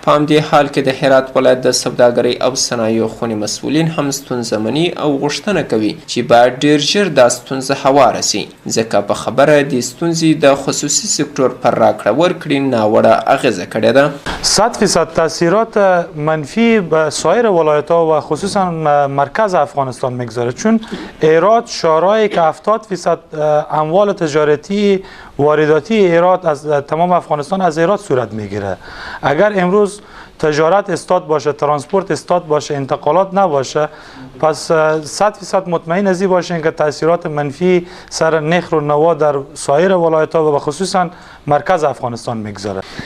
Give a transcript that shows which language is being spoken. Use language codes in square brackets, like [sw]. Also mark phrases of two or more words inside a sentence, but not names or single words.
[ps] په همدې حال کې د هرات ولایت د سوداګرۍ او صنایعو خونې مسؤلین هم ستونزه مني او غوښتنه کوي چې باید ډیر ژر دا ستونزه هواره سي ځکه په خبره د ستونزې د خصوصي سکتور پر راکړه ورکړې ناوړه اغیزه کړې ده. [fa] 100% تاثیرات منفی به سایر ولایت‌ها و خصوصا مرکز افغانستان میگذاره چون هرات شهرهایی که 70% اموال تجارتی وارداتی هرات از تمام افغانستان از هرات صورت میگیره. اگر امروز تجارت استاد باشه ترانسپورت استاد باشه انتقالات نباشه پس 100% مطمئن از این باشین که تاثیرات منفی سر نخل و نوا در سایر ولایت‌ها و خصوصا مرکز افغانستان میگذاره.